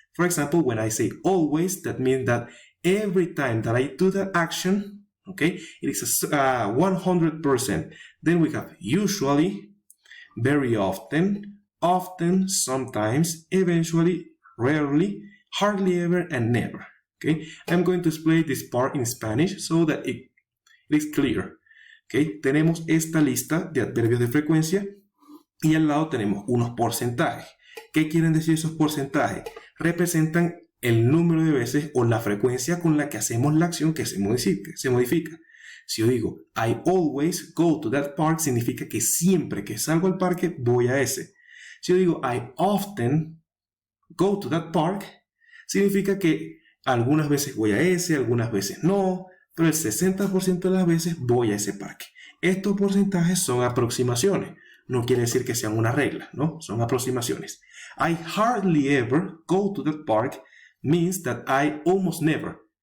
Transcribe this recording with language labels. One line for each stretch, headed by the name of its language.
English: For example, when I say always, that means that every time that I do that action, okay, it is 100%. Then we have usually, very often, often, sometimes, eventually, rarely, hardly ever, and never. Okay, I'm going to explain this part in Spanish so that it is clear.
Spanish: Okay, tenemos esta lista de adverbios de frecuencia y al lado tenemos unos porcentajes. ¿Qué quieren decir esos porcentajes? Representan el número de veces o la frecuencia con la que hacemos la acción que se modifica. Si yo digo,
English: I always go to that park,
Spanish: significa que siempre que salgo al parque voy a ese. Si yo digo,
English: I often go to that park,
Spanish: significa que algunas veces voy a ese, algunas veces no, pero el 60% de las veces voy a ese parque. Estos porcentajes son aproximaciones. no quiere decir que sean una regla, ¿no? Son aproximaciones.
English: I hardly ever go to the park means that I almost never.